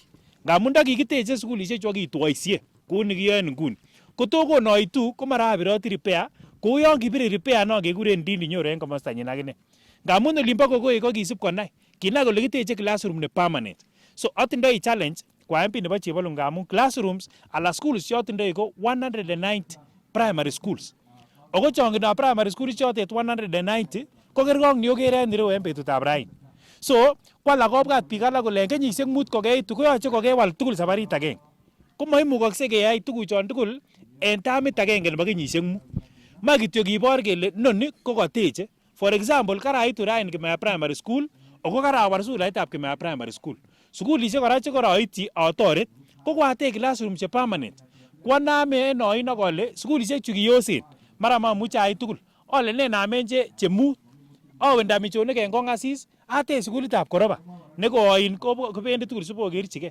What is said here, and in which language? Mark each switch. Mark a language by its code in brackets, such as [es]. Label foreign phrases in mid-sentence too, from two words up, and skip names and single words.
[kln] Ngamun ndakikiteche sukulishek chu ak kitwoisie kou ni kiyoe nguni kotokonoitu ko mara abiroti repair kou yon kibire repair no kekuren Ndindi Nyoro en komostanyin akine. Ngamun olimbo Kogoi ko kisib konai kinai kole kiteche classroom ne permanent. So atindoi challenge kwa MP nebo Chepalungu ngamun classrooms ala schools chotindoi ko 190 [en] primary schools. [kln] Ako chongindo [en] primary school [kln] chotet 190 ko kergong ni okere en ireu en betutab raini. So kwala kobwat biik alak kole en kenyisiek mut kokeitu koyoche kokewal tugul sabarit agenge. Ko moimukokse keyai tuguchon tugul en tamit agenge nebo kenyisiek mut. Ma kityo kibor kele noni ko kateche. [en] For example, [kln] karaitu raini Kimaya Primary School ako karawar sulaitab Kimaya Primary School. Sukulishek kora che koroityi atoret ko kwatech classroom che permanent. Kwaname en oino kole sukulishek chu kiyosen mara mamuche ait tugul. Ole ne namen che mut. Awe ndamichonik en Kongasis atech sukulitab Koroba nekoin kobendi tugul sibokerchige.